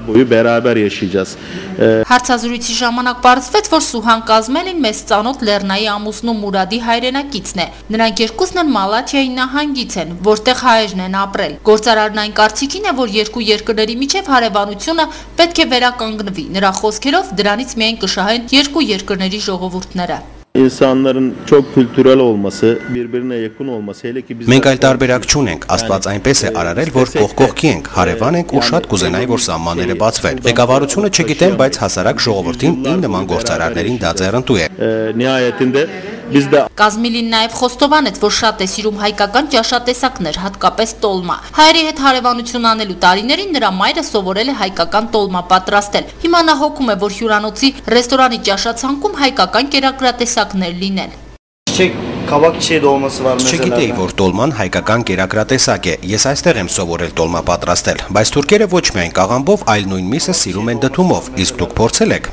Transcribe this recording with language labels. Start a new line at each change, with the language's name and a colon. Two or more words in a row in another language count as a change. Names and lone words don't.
Armenian: Հարցազրույցի ժամանակ պարզվեց, որ Սուհան Կազմելին մեծ ծանոթ Լեռնայի ամուսնու Մուրադի հայրենակիցն է։ Նրանք երկուսն են Մալաթիայի նահանգից են, որտեղ հայերն են ապրել։ Գործարարն այն կարծիքին է, որ երկու երկրների միջև հարևանությունը պետք է վերականգնվի։ Նրա խոսքերով դրանից միայն կշահեն երկու երկրների ժողովուրդները։
Turkish: İnsanların çok kültürel olması, birbirine yakın olması, hele ki biz
Armenian: Մենք այլ տարբերակ չունենք, Աստված այնպես է արարել, որ կողքի ենք, հարևան ենք ու շատ կուզենայի, որ սահմանները բացվեն։ Ղեկավարությունը չգիտեմ, բայց հասարակ ժողովրդին իմ նման գործարարներին դա ձեռնտու է։
Turkish: Nihayetinde biz de
Armenian: Կազմիլին նաև խոստովանեց, որ շատ է սիրում հայկական ճաշատեսակներ, հատկապես տոլմա։ Հայերի հետ հարևանություն անելու տարիներին նրա մայրը սովորել է հայկական տոլմա պատրաստել։ Հիմա նա հոգում է, որ հյուրանոցի ռեստորանի ճաշացանկում հայկական կերակրատեսակներ լինեն։ Չգիտեի, որ տոլման հայկական կերակրատեսակ է։ Ես այստեղ եմ սովորել տոլմա պատրաստել, բայց թուրքերը ոչ միայն կաղամբով, այլ նույն միսը սիրում են դդումով, իսկ դուք փորձել եք։